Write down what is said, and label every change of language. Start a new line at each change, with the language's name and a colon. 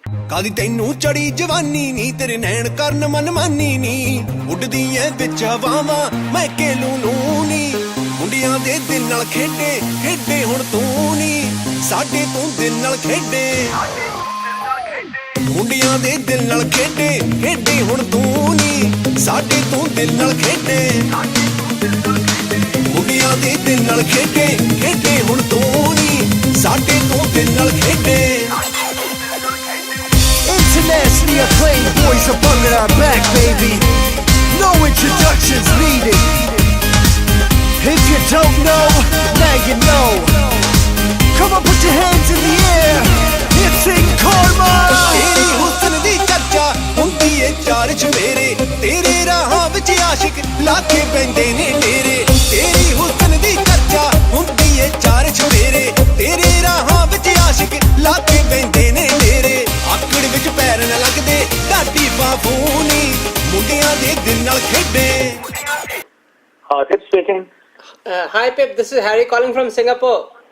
Punjabi: ਕਾਦੀ ਤੈਨੂੰ ਚੜੀ ਜਵਾਨੀ ਨੀ, ਤੇਰੇ ਨੈਣ ਕਰਨ ਮਨਮਾਨੀ ਨੀ, ਉੱਡਦੀ ਐ ਵਿੱਚ ਹਵਾਵਾਂ ਮੈਂ ਕੇਲੂ ਨੂੰ ਨੀ, ਮੁੰਡਿਆਂ ਦੇ ਦਿਲ ਨਾਲ ਖੇਡੇ ਖੇਡੇ ਹੁਣ ਤੂੰ ਨੀ, ਸਾਡੇ ਤੂੰ ਦਿਲ ਨਾਲ ਖੇਡੇ, ਮੁੰਡਿਆਂ ਦੇ ਦਿਲ ਨਾਲ ਖੇਡੇ ਖੇਡੇ ਹੁਣ ਤੂੰ ਨੀ, ਸਾਡੇ ਤੂੰ ਦਿਲ ਨਾਲ ਖੇਡੇ, ਮੁੰਡਿਆਂ ਦੇ ਦਿਲ ਨਾਲ ਖੇਡੇ ਖੇਡੇ ਹੁਣ ਤੂੰ ਨੀ, ਸਾਡੇ ਤੂੰ ਦਿਲ ਨਾਲ ਖੇਡੇ।
English: Internationally acclaimed boys of Bhangra are back, baby. No introductions needed. If you don't know, now you know. Come on, put your hands in the air. It's Enkarma.
Punjabi: ਤੇਰੀ ਹੁਸਨ ਦੀ ਚਰਚਾ ਹੁੰਦੀ ਏ ਚਾਰ ਚੁਫੇਰੇ, ਤੇਰੇ ਰਾਹਾਂ ਵਿੱਚ ਆਸ਼ਿਕ ਲਾ ਕੇ ਪੈਂਦੇ ਨੇ ਡੇਰੇ। ਤੇਰੀ ਹੁਸਨ ਦੀ ਚਰਚਾ ਹੁੰਦੀ ਏ ਚਾਰ ਚੁਫੇਰੇ, ਤੇਰੇ ਰਾਹਾਂ ਵਿੱਚ ਆਸ਼ਿਕ ਲਾ ਕੇ ਪੈਂਦੇ ਨੇ ਡੇਰੇ। ਆਕੜ ਵਿੱਚ ਪੈਰ ਨਾ ਲੱਗਦੇ ਢਾਡੀ ਬਾਫੂਨੀ, ਮੁੰਡਿਆਂ ਦੇ ਦਿਲ ਨਾਲ ਖੇਡੇ।
English: Pip speaking. Hi Pip, this is Harry calling from Singapore.